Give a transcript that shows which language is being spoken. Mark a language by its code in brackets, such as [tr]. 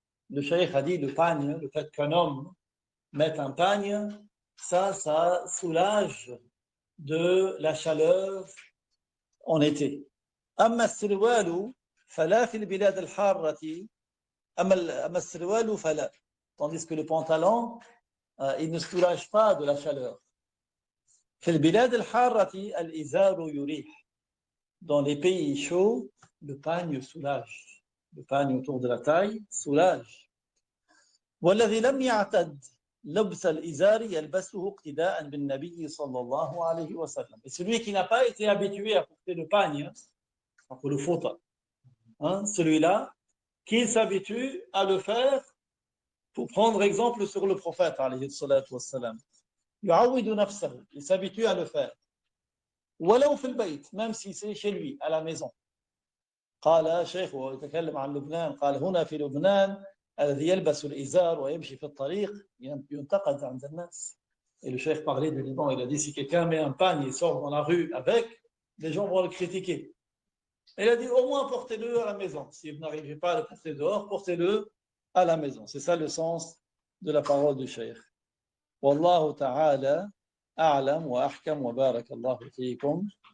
[fr] Le cheikh a dit le pagne, le fait qu'un homme mette un pagne, ça soulage de la chaleur en été. [ar] أما السروال فلا في البلاد الحارة أما السروال فلا. [fr] Tandis que le pantalon, il ne soulage pas de la chaleur. [ar] في البلاد الحارة الإزار يريح. [fr] Dans les pays chauds, le pagne soulage. Le pagne autour de la taille soulage. [ar] والذي لم يعتد لبس الإزار يلبسه اقتداء بالنبي صلى الله عليه وسلم. [fr] Et celui qui n'a pas été habitué à porter le pagne, pour le fouta, celui-là, qu'il s'habitue à le faire pour prendre exemple sur le prophète [ar] عليه الصلاة والسلام. يعود نفسه, [fr] il s'habitue à le faire. [ar] ولو في البيت, [fr] même si c'est chez lui, à la maison. [ar] قال شيخ ويتكلم عن لبنان قال هنا في لبنان الذي يلبس الإزار ويمشي في الطريق ينتقد عند الناس. [fr] Et le cheikh parlait du Liban, il a dit si quelqu'un met un pagne et sort dans la rue avec, les gens vont le critiquer. Il a dit au moins portez-le à la maison. Si vous n'arrivez pas à le porter dehors, portez-le à la maison. C'est ça le sens de la parole du cheikh. [ar] والله تعالى أعلم وأحكم وبارك الله فيكم.